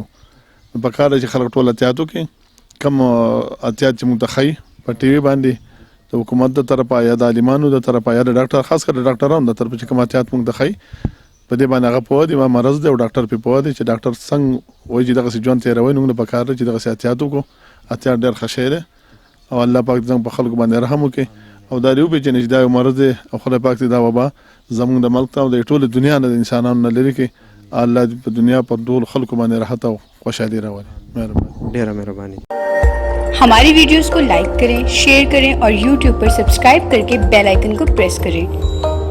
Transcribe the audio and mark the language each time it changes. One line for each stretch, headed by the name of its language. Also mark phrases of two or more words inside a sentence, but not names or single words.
Pashto: نو پکار دی چې خلک ټول احتیاط وکړي. کم احتیاط چې موږ ته ښایي په ټي وي باندې د حکومت د طرفه یا د عالمانو د طرفه یا د ډاکټر خاص کر د ډاکټرانو د طرفه چې کوم احتیاط موږ ته ښایي په دې باندې هغه پوه دي مرض دی او ډاکټر پې پوه دی چې ډاکټر څنګه وایي چې دغسې ژوند تېروئ نو موږ له پکار دی چې دغسې احتیاط وکړو. احتیاط ډېر ښه شی دی او الله پاک زموږ په خلکو باندې رحم وکړي او دا دې وپېژني چې دا یو مرض دی او خدای پاک دې دا وبا زموږ د ملک ته او د ټولې دنیا نه د انسانانو نه لرې کړي. الله دې په دنیا پر ټول خلکو باندې راحت او خوشحالي راولي. مهرباني. ډېره مهرباني.
Urdu: ہماری ویڈیوز کو لائک کریں، شیئر کریں اور YouTube پر سبسکرائب کر کے
English: bell icon
Urdu: کو پریس کریں